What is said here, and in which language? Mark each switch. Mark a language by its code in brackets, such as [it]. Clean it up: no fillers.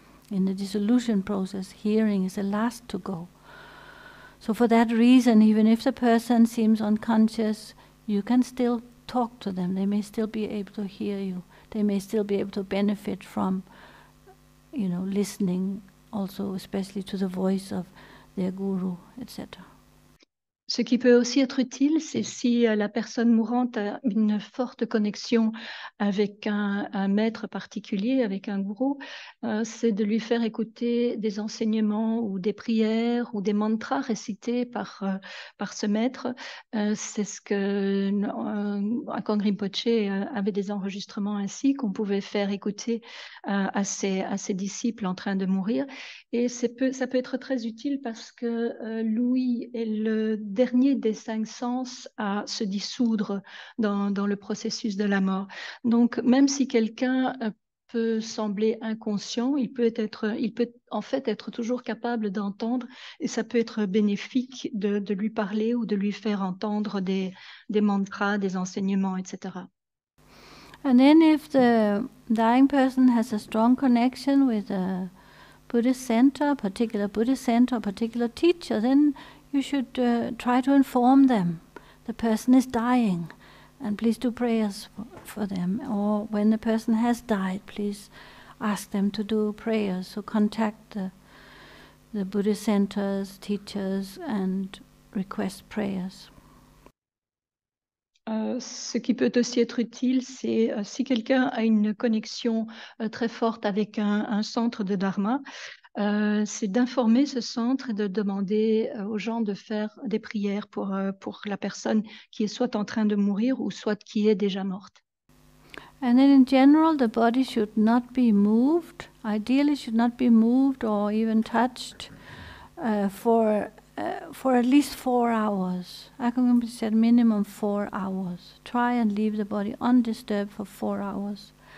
[en] In the dissolution process, hearing is the last to go. So for that reason, even if the person seems unconscious, you can still talk to them. They may still be able to hear you. They may still be able to benefit from, listening also, especially to the voice of their guru, etc. [fr] Ce qui peut aussi être utile, c'est si la personne mourante a une forte connexion avec un maître particulier, avec un gourou, c'est de lui faire écouter des enseignements ou des prières ou des mantras récités par ce maître. C'est ce que Akong Rinpoche avait des enregistrements ainsi qu'on pouvait faire écouter à ses disciples en train de mourir. Et ça peut être très utile parce que l'ouïe est le dernier des 5 sens à se dissoudre dans le processus de la mort. Donc, même si quelqu'un peut sembler inconscient, il peut en fait être toujours capable d'entendre, et ça peut être bénéfique de lui parler ou de lui faire entendre des mantras, des enseignements, etc. [en] And then if the dying person has a strong connection with a Buddhist center, particular Buddhist center, particular teacher, then you should try to inform them. The person is dying, and please do prayers for them. Or when the person has died, please ask them to do prayers. So contact the Buddhist centers, teachers, and request prayers. [fr] Ce qui peut aussi être utile, c'est si quelqu'un a une connexion très forte avec un centre de Dharma, c'est d'informer ce centre et de demander aux gens de faire des prières pour la personne qui est soit en train de mourir ou soit qui est déjà morte. [en] And then in general, the body should not be moved. Ideally, should not be moved or even touched for at least 4 hours. Akong Rinpoche said minimum 4 hours. Try and leave the body undisturbed for 4 hours.